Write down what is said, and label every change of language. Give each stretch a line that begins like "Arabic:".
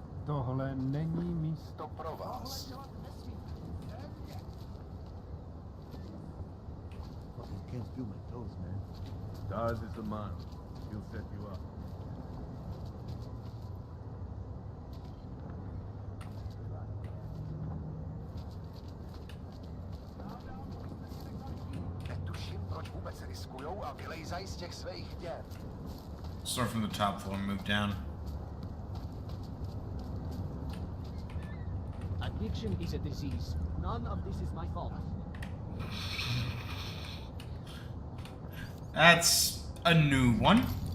Czech: Tohle není místo pro vás.
English: Fucking can't feel my toes, man. Daz is the man. He'll set you up.
Czech: Netuším, proč vůbec riskujou a vylejzají z těch svých děr.
English: Start from the top floor and move down. Addiction is a disease. None of this is my fault. That's a new one.